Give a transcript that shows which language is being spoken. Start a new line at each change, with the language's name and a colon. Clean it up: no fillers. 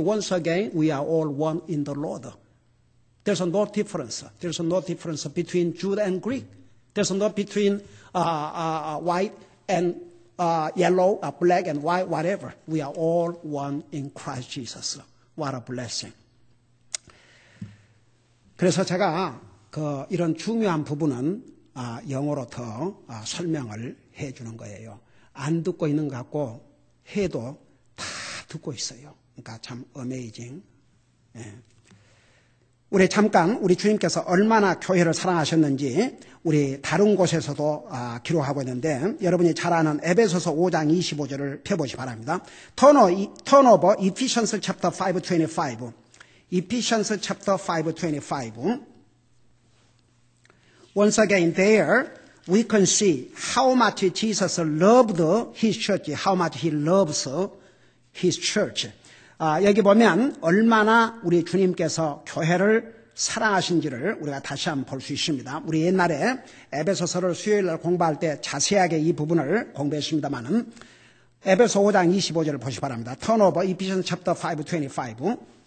English: Once again, we are all one in the Lord. There's no difference. There's no difference between Jew and Greek. There's no between white and yellow, black and white, whatever. We are all one in Christ Jesus. What a blessing.
Korean: 그래서 제가 이런 중요한 부분은 영어로 더 설명을 해주는 거예요. 안 듣고 있는 것 같고 해도 다 듣고 있어요. 그러니까 참 어메이징. 예. 우리 주님께서 얼마나 교회를 사랑하셨는지 우리 다른 곳에서도 기록하고 있는데, 여러분이 잘 아는 에베소서 5장 25절을 펴보시기 바랍니다.
English: 턴오버 Ephesians chapter 5:25. Ephesians chapter 5:25. Once again there we can see how much Jesus loved his church, how much he loves his church.
Korean: 여기 보면 얼마나 우리 주님께서 교회를 사랑하신지를 우리가 다시 한번 볼 수 있습니다. 우리 옛날에 에베소서를 수요일날 공부할 때 자세하게 이 부분을 공부했습니다만은 에베소 5장 25절을 보시기 바랍니다.
English: Turn over Ephesians chapter 5:25.